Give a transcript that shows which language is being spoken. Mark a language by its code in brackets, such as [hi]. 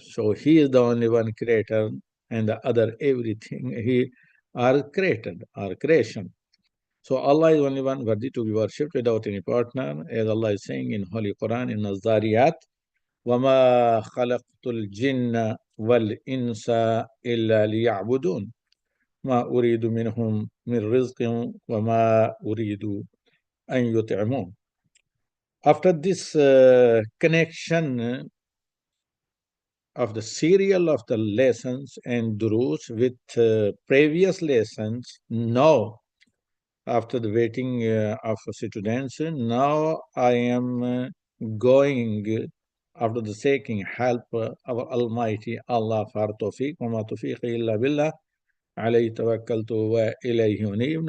[en] So He is the only one creator, and the other everything He are created, are creation. So Allah is only one worthy to be worshipped without any partner, as Allah is saying in Holy Quran in Al-Zariyat, [ar] وَمَا خَلَقْتُ الْجِنَّ وَالْإِنسَ إِلَّا لِيَعْبُدُونَ. ما أريد منهم من رزق وما أريد أن يطعمون. [en] After this connection of the serial of the lessons and durus with previous lessons, now after the waiting of students, now I am going after the seeking help our Almighty Allah for tawfiq [ar] wa ma tawfiq illa billah alayhi tawakkaltu wa ilayhi unib.